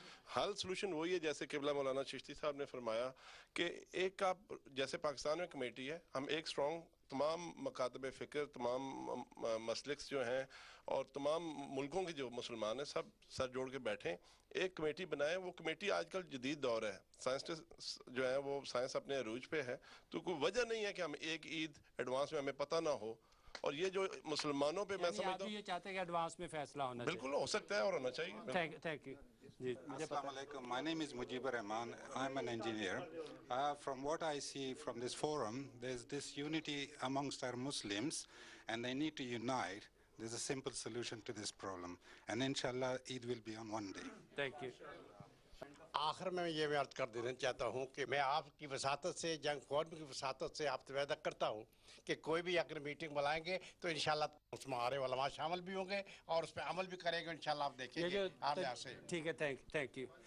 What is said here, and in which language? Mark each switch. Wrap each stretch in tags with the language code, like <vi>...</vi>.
<hi>हल सोल्यूशन वही है जैसे किबला मौलाना चिश्ती साहब ने फरमाया कि एक आप जैसे पाकिस्तान में कमेटी है, हम एक स्ट्रॉन्ग तमाम मकातब फ़िक्र, तमाम मसलिक्स जो हैं और तमाम मुल्कों के जो मुसलमान हैं, सब सर जोड़ के बैठें, एक कमेटी बनाएं। वो कमेटी आजकल जदीद दौर है, साइंटिस्ट जो है वो साइंस अपने अरूज पे है, तो कोई वजह नहीं है कि हम एक ईद एडवांस में हमें पता ना हो। और ये जो मुसलमानों पे मैं समझता हूँ, ये चाहते हैं कि एडवांस में फैसला होना चाहिए। बिल्कुल हो सकता है और होना चाहिए। Thank you.</hi> <en>Assalamu alaikum. My name is Mujibur Rahman. I'm an engineer. From what I see from this forum, there's this unity amongst our Muslims, and they need to unite. There's a simple solution to this problem, and inshallah, Eid will be on one day. Thank you.</en> <hi>आखिर में ये अर्ज कर देना चाहता हूँ कि मैं आपकी वसातत से, जंग फोरम की वसातत से आपसे वादा करता हूँ कि कोई भी अगर मीटिंग बुलाएंगे तो इंशाल्लाह उसमें हमारे उलमा शामिल भी होंगे और उस पर अमल भी करेंगे इंशाल्लाह। आप देखेंगे। ठीक है, थैंक यू।</hi>